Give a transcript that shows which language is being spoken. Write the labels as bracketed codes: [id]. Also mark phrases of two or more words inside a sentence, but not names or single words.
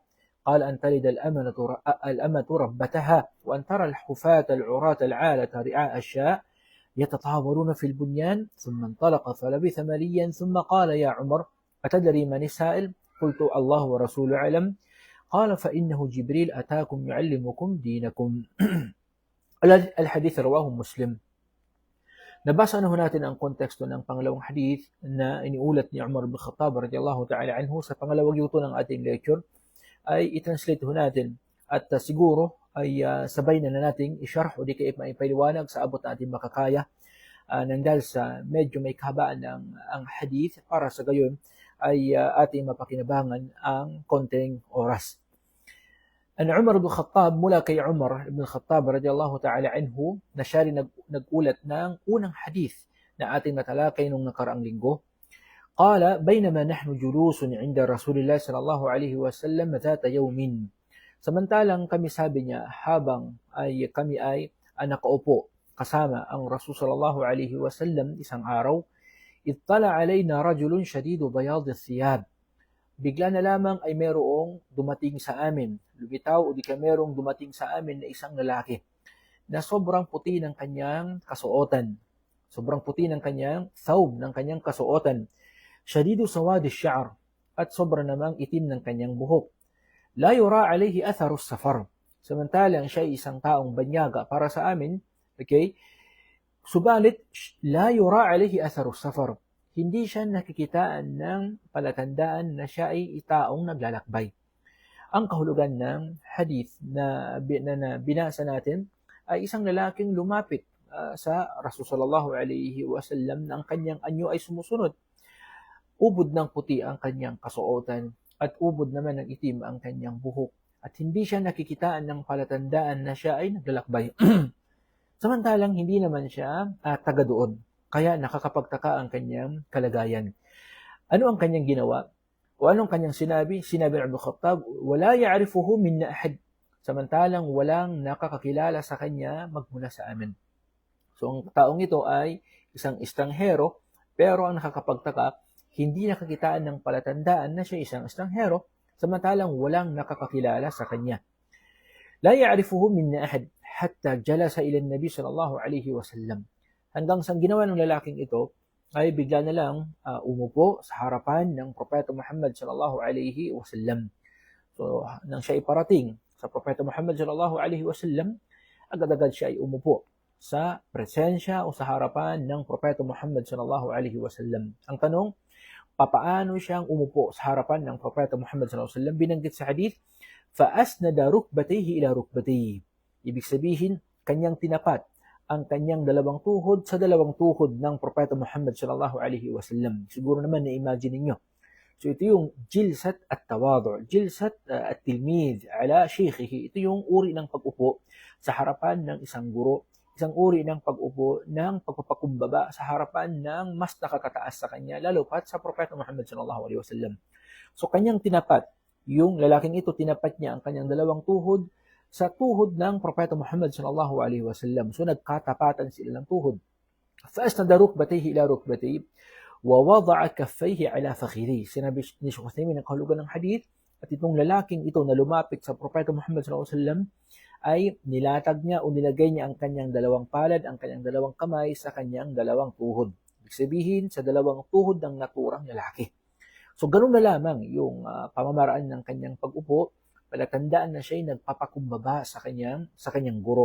[ar] قال أن تلد الأمة ربتها وأن ترى الحفاة العراة العالة رعاء الشاء يتطاولون في البنيان. ثم انطلق فلبث مليا ثم قال يا عمر أتدري من السائل؟ قلت الله ورسوله أعلم. قال فإنه جبريل أتاكم يعلمكم دينكم. الحديث رواه مسلم. [tl] Nabasa na ho natin ang konteksto ng pangalawang hadith na iniulat ni Umar ibn Khattab [ar] رضي الله تعالى عنه [tl] sa pangalawang yuto ng ating lecture ay i-translate ho natin at siguro ay sabay na nating i-sharh o di kaya maipaliwanag sa abot na ating makakaya nang dahil sa medyo may kahabaan ng ang hadith para sa gayon ay ating mapakinabangan ang konting oras. [ar] عن عمر بن الخطاب, [tl] mula kay Umar ibn Khattab [ar] رضي الله تعالى عنه [tl] na siya rin nag-ulat ng unang hadith na ating natalakay nung nakaraang linggo. [ar] قال بينما نحن جلوس عند رسول الله صلى الله عليه وسلم ذات يوم. [tl] Samantalang kami, sabi niya, habang kami ay nakaupo kasama ang Rasul [ar] صلى الله عليه وسلم [tl] isang araw, [ar] اطلع علينا رجل شديد بياض الثياب. [tl] Bigla na lamang ay merong dumating sa amin, lumitaw o di ka merong dumating sa amin na isang lalaki na sobrang puti ng kanyang kasuotan. Sobrang puti ng kanyang thawb, ng kanyang kasuotan. [ar] شديد سواد الشعر, [tl] at sobrang namang itim ng kanyang buhok. [ar] لا يرى عليه أثر السفر. [tl] Samantalang siya ay isang taong banyaga para sa amin, okay? Subalit, [ar] لا يرى عليه أثر السفر. [tl] Hindi siya nakikitaan ng palatandaan na siya ay taong naglalakbay. Ang kahulugan ng hadith na binasa natin ay isang lalaking lumapit sa Rasul [ar] صلى الله عليه وسلم [tl] na ang kanyang anyo ay sumusunod. Ubod ng puti ang kanyang kasuotan at ubod naman ng itim ang kanyang buhok. At hindi siya nakikitaan ng palatandaan na siya ay naglalakbay. Samantalang hindi naman siya taga doon. Kaya nakakapagtaka ang kanyang kalagayan. Ano ang kanyang ginawa? O anong kanyang sinabi? Sinabi ng Ibn Khattab, [ar] ولا يعرفه منا أحد. [tl] Samantalang walang nakakakilala sa kanya magmula sa amin. So ang taong ito ay isang estranghero, pero ang nakakapagtaka, hindi nakakitaan ng palatandaan na siya isang estranghero, samantalang walang nakakakilala sa kanya. [ar] لا يعرفه منا أحد حتى جلس إلى النبي صلى الله عليه وسلم. [tl] Hanggang sa ginawa ng lalaking ito ay bigla na lang umupo sa harapan ng Propeta Muhammad [ar] صلى الله عليه وسلم. [tl] So nang siya iparating sa Propeta Muhammad [ar] صلى الله عليه وسلم, [tl] agad-agad siya ay umupo. sa presensya o sa harapan ng Propeta Muhammad [ar] صلى الله عليه وسلم. [tl] Ang tanong, papaano siyang umupo sa harapan ng Propeta Muhammad [ar] صلى الله عليه وسلم? [tl] Binanggit sa hadith, [ar] فَأَسْنَدَ رُكْبَتَيْهِ إِلَى رُكْبَتَيْهِ. [tl] Ibig sabihin, kanyang tinapat ang kanyang dalawang tuhod sa dalawang tuhod ng Propeta Muhammad [ar] صلى الله عليه وسلم. [tl] Siguro naman na-imagine ninyo. So ito yung [ar] جلسة التواضع جلسة التلميذ على شيخه. [tl] Ito yung uri ng pag-upo sa harapan ng isang guro, isang uri ng pag-upo ng pagpapakumbaba sa harapan ng mas nakakataas sa kanya, lalo pat sa Propeta Muhammad [ar] صلى الله عليه وسلم. [tl] So kanyang tinapat, yung lalaking ito, tinapat niya ang kanyang dalawang tuhod sa tuhod ng Propeta Muhammad [ar] صلى الله عليه وسلم. [tl] So nagkatapatan sila ng tuhod. [ar] فأسند ركبتيه إلى ركبتيه ووضع كفيه على فخذيه. [tl] Sinabi ni Shaykh Uthaymeen ang kahulugan ng hadith, at itong lalaking ito na lumapit sa Propeta Muhammad [ar] صلى الله عليه وسلم [tl] ay nilatag niya o nilagay niya ang kanyang dalawang palad, ang kanyang dalawang kamay sa kanyang dalawang tuhod. Ibig sabihin, sa dalawang tuhod ng naturang lalaki. So ganun na lamang yung pamamaraan ng kanyang pag-upo, palatandaan na siya ay nagpapakumbaba sa kanyang guro.